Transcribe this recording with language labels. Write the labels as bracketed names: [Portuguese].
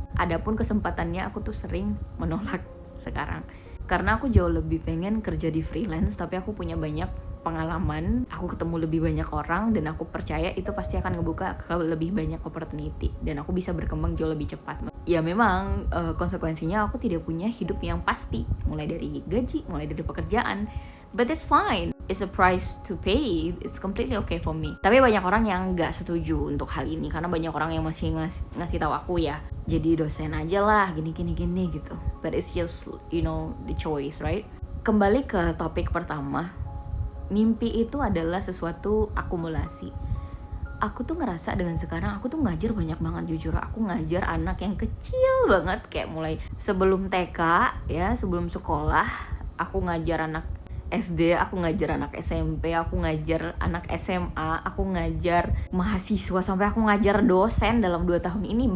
[Indonesian] Adapun kesempatannya aku tuh sering menolak sekarang karena aku jauh lebih pengen kerja di freelance, tapi aku punya banyak pengalaman, aku ketemu lebih banyak orang, dan aku percaya itu pasti akan ngebuka ke lebih banyak opportunity dan aku bisa berkembang jauh lebih cepat. Ya memang konsekuensinya aku tidak punya hidup yang pasti, mulai dari gaji, mulai dari pekerjaan, [English] but it's fine. it's a price to pay, it's completely okay for me. [Indonesian] Tapi banyak orang yang nggak setuju untuk hal ini, karena banyak orang yang masih ngasih tahu aku ya, jadi dosen aja lah, gini gitu. [English] But it's just, the choice, right? [Indonesian] Kembali ke topik pertama, mimpi itu adalah sesuatu akumulasi. Aku tuh ngerasa dengan sekarang aku tuh ngajar banyak banget, jujur. Aku ngajar anak yang kecil banget, kayak mulai sebelum TK ya, sebelum sekolah. Aku ngajar anak SD, aku ngajar anak SMP, aku ngajar anak SMA, aku ngajar mahasiswa, sampai aku ngajar dosen dalam 2 tahun ini.